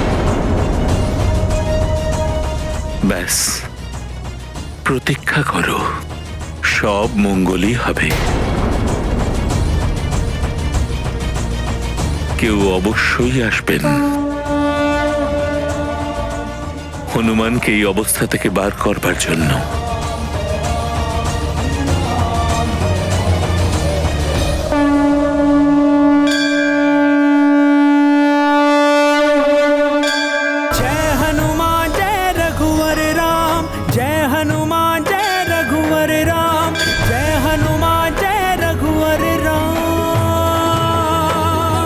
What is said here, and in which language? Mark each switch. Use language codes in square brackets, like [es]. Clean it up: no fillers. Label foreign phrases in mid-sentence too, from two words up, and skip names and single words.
[bn] ব্যাস, প্রতীক্ষা করো, সব মঙ্গলই হবে। কেউ অবশ্যই আসবেন হনুমানকে এই অবস্থা থেকে বার করবার জন্য। [hi] जय हनुमान जय रघुवर राम, जय हनुमान जय रघुवर राम, जय हनुमान जय रघुवर राम।